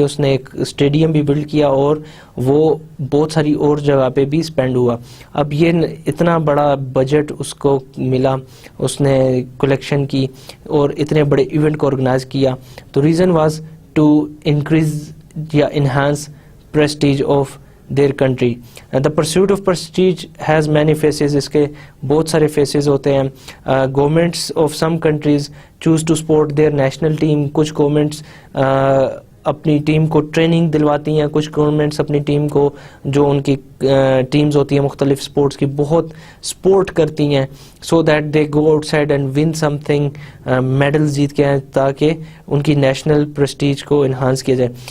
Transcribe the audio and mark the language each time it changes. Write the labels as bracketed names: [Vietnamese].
[Urdu] اس نے ایک اسٹیڈیم بھی بلڈ کیا اور وہ بہت ساری اور جگہ پہ بھی اسپینڈ ہوا. اب یہ اتنا بڑا بجٹ اس کو ملا, اس نے کلیکشن کی اور اتنے بڑے ایونٹ کو آرگنائز کیا. [English] تو reason was to increase یا enhance prestige of their country. The pursuit of prestige has many faces. [Urdu] اس کے بہت سارے فیسز ہوتے ہیں. [English] Governments of some countries choose to support their national team. [Urdu] کچھ گورنمنٹس اپنی ٹیم کو ٹریننگ دلواتی ہیں, کچھ گورنمنٹس اپنی ٹیم کو, جو ان کی ٹیمز ہوتی ہیں مختلف سپورٹس کی, بہت سپورٹ کرتی ہیں [English] so that they go outside and won something, [Urdu] medal جیت کے ہیں تاکہ ان کی نیشنل پریسٹیج کو انہانس کیا جائے.